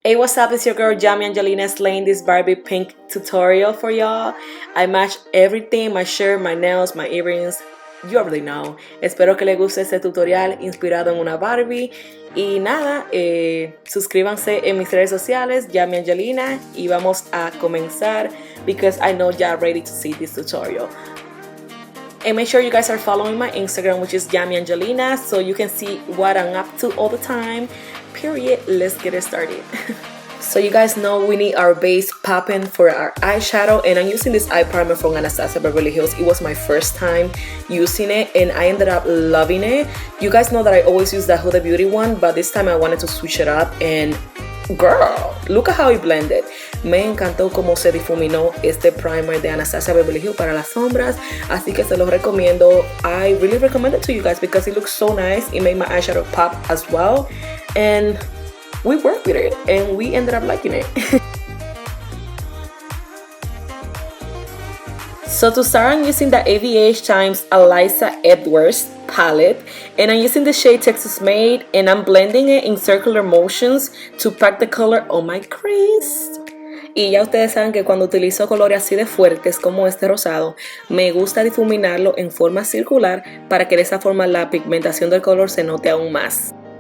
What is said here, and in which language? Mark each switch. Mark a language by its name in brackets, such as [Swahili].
[English] Hey, what's up? It's your girl Jamie Angelina slaying this Barbie pink tutorial for y'all. I matched everything, my shirt, my nails, my earrings. You already know. [Spanish] Espero que les guste este tutorial inspirado en una Barbie. Y nada, suscríbanse en mis redes sociales, Jamie Angelina, y vamos a comenzar [English] because I know y'all ready to see this tutorial. And make sure you guys are following my Instagram, which is Jamie Angelina, so you can see what I'm up to all the time. Period. Let's get it started. So you guys know we need our base popping for our eyeshadow, and I'm using this eye primer from Anastasia Beverly Hills. It was my first time using it and I ended up loving it. You guys know that I always use the Huda Beauty one, but this time I wanted to switch it up and girl, look at how it blended. [Spanish] Me encantó cómo se difuminó este primer de Anastasia Beverly Hills para las sombras, así que se los recomiendo. [English] I really recommend it to you guys because it looks so nice. It made my eyeshadow pop as well, and we worked with it and we ended up liking it. So to start, I'm using the AVH times Alyssa Edwards palette, and I'm using the shade Texas Made, and I'm blending it in circular motions to pack the color on my crease. [Spanish] Y ya ustedes saben que cuando utilizo colores así de fuertes como este rosado, me gusta difuminarlo en forma circular para que de esa forma la pigmentación del color se note aún más.